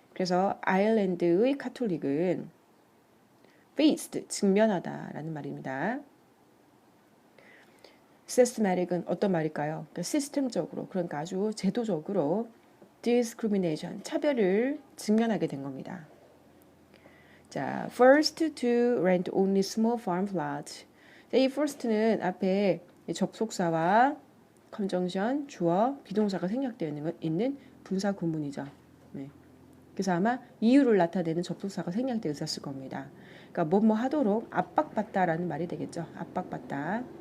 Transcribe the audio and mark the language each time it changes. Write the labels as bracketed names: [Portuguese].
[Korean] 그래서 아일랜드의 카톨릭은 faced, 직면하다라는 말입니다. systematic은 어떤 말일까요? 그러니까 시스템적으로, 그러니까 아주 제도적으로 discrimination, 차별을 직면하게 된 겁니다. [English] 자, first to rent only small farm plots. [Korean] 자, 이 first는 앞에 접속사와 conjunction, 주어, 비동사가 생략되어 있는 분사 구문이죠. 네. 그래서 아마 이유를 나타내는 접속사가 생략되어 있었을 겁니다. 그러니까 뭐뭐 하도록 압박받다라는 말이 되겠죠. 압박받다.